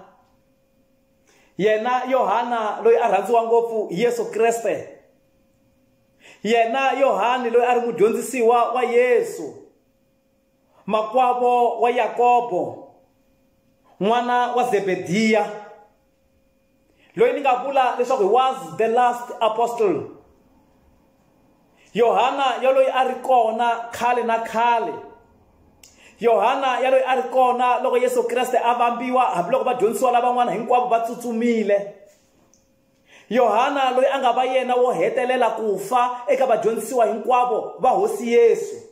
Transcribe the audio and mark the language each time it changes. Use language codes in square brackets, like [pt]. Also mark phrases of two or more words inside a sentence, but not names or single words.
[ts] Yena Yohana loyi a rhandziwa ngopfu hi Yesu Kreste. Yena Yohani loyi a ri mudyondzisiwa wa Yesu, makwavo wa Yakobo, n'wana wa Zebediya, loyi ni nga vula leswaku [en] he was the last apostle. [ts] Yohana ya loyi a ri kona khale na khale. Yohana ya loyi a ri kona loko Yesu Kreste a vambiwa hambiloko vadyondzisiwa lavan'wana hinkwavo va tsutsumile. Yohana loyi a nga va yena wo hetelela ku fa eka vadyondzisiwa hinkwavo va hosi Yesu.